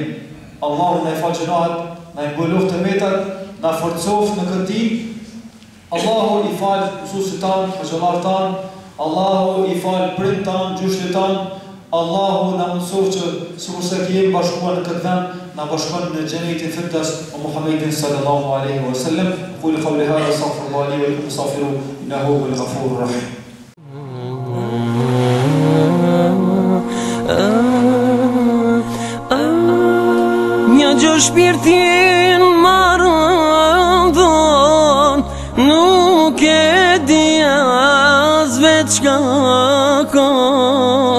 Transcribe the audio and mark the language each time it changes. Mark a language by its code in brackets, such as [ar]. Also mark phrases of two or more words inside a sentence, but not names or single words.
[sq] Allahu na i fal gjunahet, na i mbulon të metat, na forcoft në këtë ditë. Allahu i fal mësuesit tan, xhallar tan, Allahu i fal prind tan, gjyshlit tan. Allahu na mëson që sikurse kemi bashkuar në këtë vend, na bashkon në xhenetin firdaus o Muhammedin [ar] صلى الله عليه وسلم. قل قولي هذا أستغفر الله لي ولكم أستغفره إنه هو الغفور الرحيم. [sq] Një gjë shpirtin marrën, nuk e di as veç ka kam.